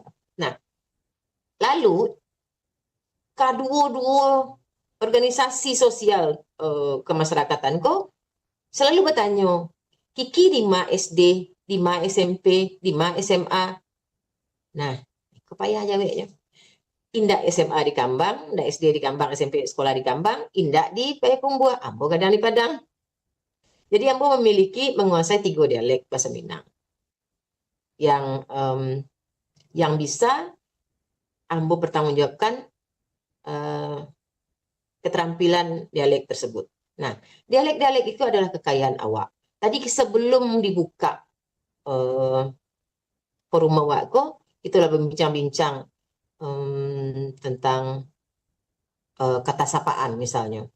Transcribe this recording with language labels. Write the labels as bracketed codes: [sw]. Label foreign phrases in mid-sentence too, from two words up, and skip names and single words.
[id] Nah, lalu kedua-dua organisasi sosial kemasyarakatan kok selalu bertanya, Kiki [min] di ma SD, di ma SMP, di ma SMA. [id] Nah, kepayah jawabnya. [min] Indak SMA di Kambang, indak SD di Kambang, SMP sekolah di Kambang, indak di Payakumbuh, ambo kadang di Padang. [id] Jadi ambo menguasai 3 dialek bahasa Minang. Yang bisa ambo pertanggungjawabkan keterampilan dialek tersebut. Nah, dialek-dialek itu adalah kekayaan awak. Tadi sebelum dibuka forum [min] awak kok, [id] itulah berbincang-bincang tentang kata sapaan misalnya.